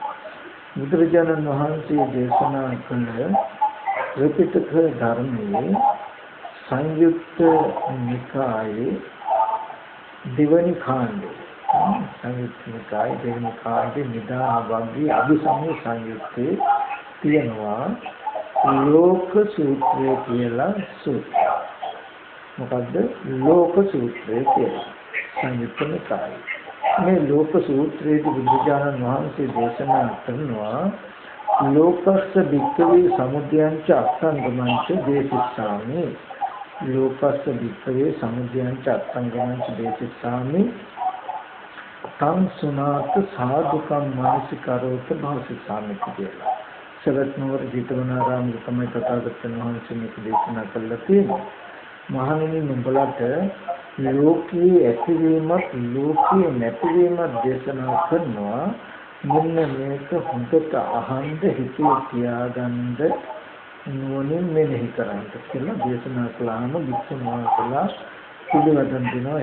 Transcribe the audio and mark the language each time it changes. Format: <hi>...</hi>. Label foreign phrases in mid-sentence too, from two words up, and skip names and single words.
<si>බුදුරජාණන් වහන්සේ දේශනා කළ ත්‍රිපිටක ධර්මයේ සංයුක්ත නිකායේ දෙවනි කාණ්ඩය සංයුක්ත නිකායේ දෙවනි කාණ්ඩේ නිදාන වර්ගයේ අභිසමය සංයුත්තේ තියෙනවා ලෝක සූත්‍රය කියලා සූත්‍රය. මොකද්ද ලෝක සූත්‍රය කියලා? සංයුක්ත නිකායේ මේ ලෝක සූත්‍රයේදී බුදුරජාණන් වහන්සේ දේශනා කරනවා</si> <pi>ලෝකස්ස භික්ඛවේ සමුදයංච අත්ංගමංච දේශිස්සාමි. ලෝකස්ස භික්ඛවේ සමුදයංච අත්ංගමංච දේශිස්සාමි තං සුනාත සාදුකම් මානසිකරෝත භාසිස්සාමි කියලා.</pi> <si>සරත් නුවර ජීතවනාරාමයේ තමයි තථාගතයන් වහන්සේ මේක දේශනා කළා තියෙන්නේ. මහණෙනි නුඹලට ලෝකයේ ඇතිවීමත් ලෝකයේ නැතිවීමත් දේශනා කරනවා. මෙන්න මේක හොඳට අහන්න හිතේ තියාගන්න නුවණින් මෙනෙහි කරන්න කියලා දේශනා කළාම වික්ෂුන් වහන්සේලා පිළිවෙතන් දෙනවා.</si>